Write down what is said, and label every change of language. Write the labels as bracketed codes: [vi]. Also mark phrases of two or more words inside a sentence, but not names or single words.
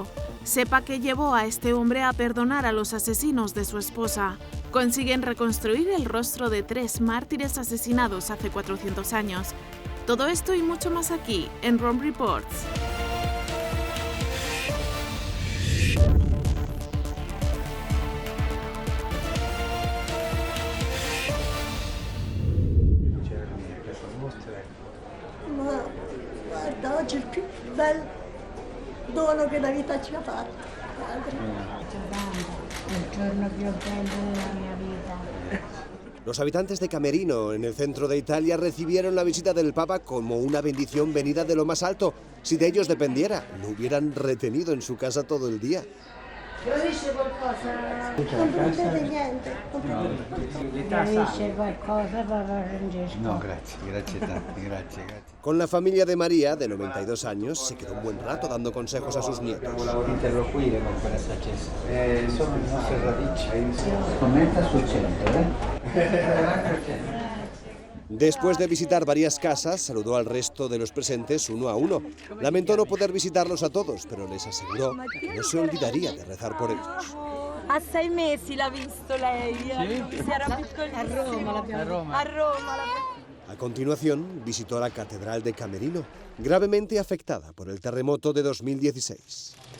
[es] Sepa qué llevó a este hombre a perdonar a los asesinos de su esposa. Consiguen reconstruir el rostro de 3 mártires asesinados hace 400 años. Todo esto y mucho más aquí, en Rome Reports. [it] Ma guarda, oggi è il più bel dono che la vita ci ha fatto. Il giorno più bello della mia vita. [es] Los habitantes de Camerino, en el centro de Italia, recibieron la visita del Papa como una bendición venida de lo más alto. Si de ellos dependiera, lo hubieran retenido en su casa todo el día. [it] Gradisce qualcosa? Non prendete niente. Gradisce qualcosa, Papa Francesco? No, grazie tanto, grazie. [es] Con la familia de María, de 92 años, se quedó un buen rato dando consejos a sus nietos. [it] Volevo interloquire con quella saggezza. Sono le nostre radici. Commenta sul centro, [es] Después de visitar varias casas, saludó al resto de los presentes uno a uno. Lamentó no poder visitarlos a todos, pero les aseguró que no se olvidaría de rezar por ellos. [it] A 6 mesi l'ha visto lei, si era piccolissimo. A Roma. [es] A continuación, visitó la Catedral de Camerino, gravemente afectada por el terremoto de 2016.